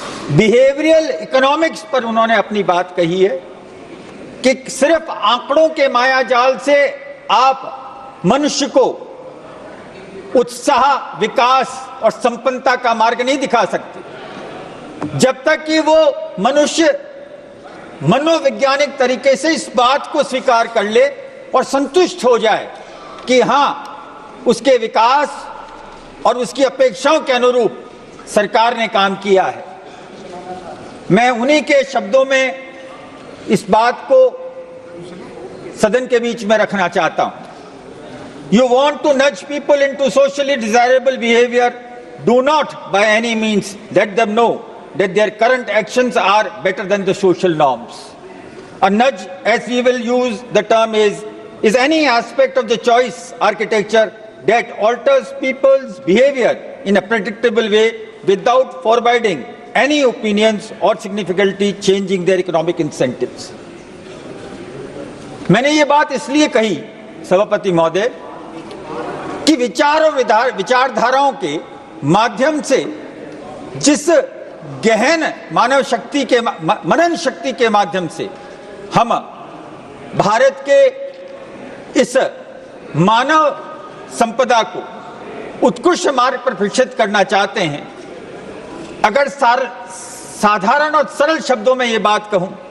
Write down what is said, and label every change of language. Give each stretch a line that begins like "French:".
Hindi: Behavioural economics पर उन्होंने अपनी बात कही है कि सिर्फ आंकड़ों के माया जाल से आप मनुष्य को उत्साह, विकास और संपन्नता का मार्ग नहीं दिखा सकते जब तक कि वो मनुष्य मनोवैज्ञानिक तरीके से इस बात को स्वीकार कर ले और संतुष्ट हो जाए कि हां, उसके विकास और उसकी अपेक्षाओं के अनुरूप सरकार ने काम किया है। मैं उन्हीं के शब्दों में इस बात को सदन के बीच में रखना चाहता हूं।
English: You want to nudge people into socially desirable behavior? Do not by any means let them know that their current actions are better than the social norms. A nudge, as we will use the term, is any aspect of the choice architecture that alters people's behavior in a predictable way without forbidding any opinions or significantly changing their economic incentives.
Hindi: मैंने ये बात इसलिए कही सभापति महोदय कि विचार और विचारधाराओं के माध्यम से जिस गहन मानव शक्ति के मनन शक्ति के माध्यम से हम भारत के इस मानव संपदा को उत्कृष्ट मार्ग पर प्रशिक्षित करना चाहते हैं, अगर साधारण और सरल शब्दों में ये बात कहूं